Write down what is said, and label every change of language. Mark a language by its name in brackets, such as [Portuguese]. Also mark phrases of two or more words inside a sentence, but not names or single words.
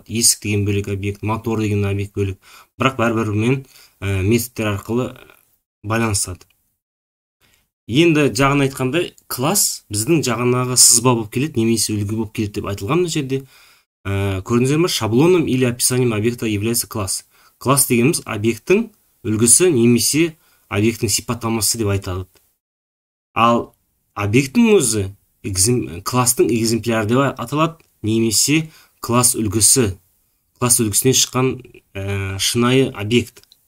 [Kazakh] Есік деген бөлек объект, мотор деген объект бөлек. Бірақ бәрі-бірімен методтер арқылы байланысады. Енді жағын айтқандай, класс біздің жағынағы сызба болып келеді, немесе үлгі болып келеді деп айтылған мына жерде. Көрдіңіздер ме? [Russian] Шаблоном или описанием объекта является класс. [Kazakh] Класс дегеніміз объекттің үлгісі немесе объекттің сипаттамасы деп айтады. Ал объекттің өзі класстың экземпляры деп аталады, немесе класс үлгісі, класс үлгісінен шыққан шынайы объект.